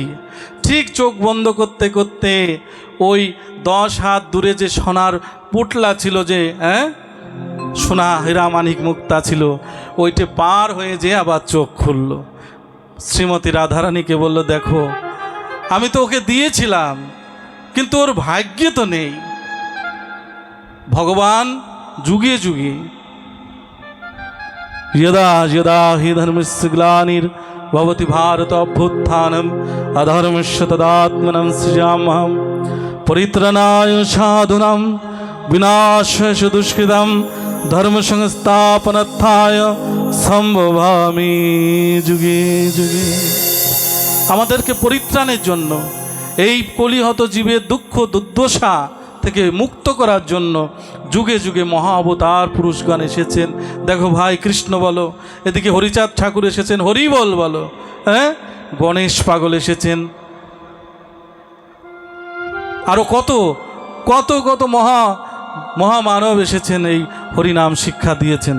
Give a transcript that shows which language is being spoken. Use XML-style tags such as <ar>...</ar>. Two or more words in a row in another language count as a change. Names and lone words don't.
<bn>ঠিক চোখ বন্ধ করতে করতে ওই 10 হাত দূরে যে সোনার পুটলা ছিল, যে সোনা হীরা মানিক মুক্তা ছিল, ওইটা পার হয়ে যে আবার চোখ খুলল। শ্রীমতী রাধারানীকে বলল, দেখো আমি তো ওকে দিয়েছিলাম, কিন্তু ওর ভাগ্যে তো নেই। ভগবান যুগে যুগে</bn> <sa>यदा यदा हि धर्मस्य ग्लानिर्भवति भारत अभ्युत्थानम् अधर्मस्य तदात्मनं सृजाम्यहं परित्राणाय साधूनां विनाशाय दुष्कृतं धर्म संस्थापनार्थाय সম্ভবামি যুগে যুগে।</sa> <bn>আমাদেরকে পরিত্রাণের জন্য, এই কলিহত জীবের দুঃখ দুর্দশা থেকে মুক্ত করার জন্য যুগে যুগে মহা অবতার পুরুষগণ এসেছেন। দেখো ভাই, কৃষ্ণ বলো, এদিকে হরিচাঁদ ঠাকুর এসেছেন, হরি বলো, হ্যাঁ, গণেশ পাগল এসেছেন, আরও কত কত কত মহামানব এসেছেন, এই হরিনাম শিক্ষা দিয়েছেন।</bn>